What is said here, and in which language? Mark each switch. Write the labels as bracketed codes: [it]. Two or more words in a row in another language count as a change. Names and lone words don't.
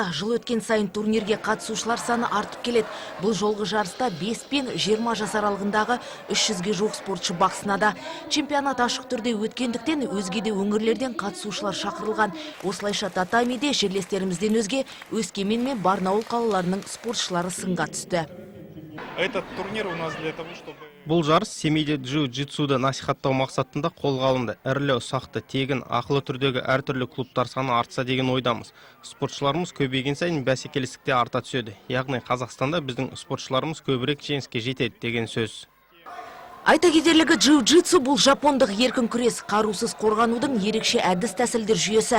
[kk] Жыл өткен сайын турнирге қатысушылар саны артып келеді. Бұл жолғы жарыста 5 пен 20 жас аралығындағы 300-ге жуық спортшы бақ сынады. Чемпионат ашық түрде өткендіктен өзге де өңірлерден қатысушылар шақырылған. Осылайша татамиде жерлестерімізден өзге Өскемен мен Барнаул қалаларының спортшылары сынға түсті. [ru] Этот турнир у нас для того, чтобы... [kk] Бұл жарыс семейде джиу-джитсуды насихаттау мақсатында қолға алынды. Ірілі ұсақты, тегін, ақылы түрдегі әртүрлі клубтар саны артса деген ойдамыз. Спортшыларымыз көбейген сайын бәсекелестікте арта түседі. Яғни Қазақстанда біздің спортшыларымыз көбірек жеңіске жетеді деген сөз. Айта кетерлігі, джиу-джитсу бұл жапондық еркін күрес, қарусыз қорғанудың ерекше әдіс тәсілдер жүйесі.